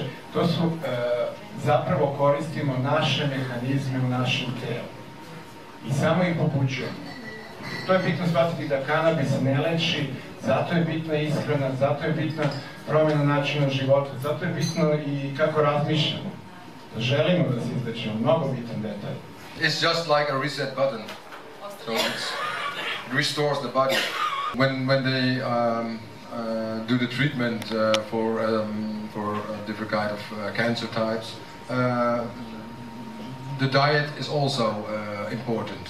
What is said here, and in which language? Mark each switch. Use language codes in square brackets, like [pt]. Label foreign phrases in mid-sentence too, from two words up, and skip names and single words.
[sr] To su, zapravo koristimo naše mehanizme u našem telu i samo ih pobuđujemo. To je bitno shvatiti da kanabis ne leči, zato je bitna ishrana, zato je bitna promjena načina života, zato je bitno i kako razmišljamo. Da želimo da se izlečimo, mnogo bitan detalj. [en] It's just like a reset button. So it restores the body. When they do the treatment for different kind of cancer types, the diet is also important.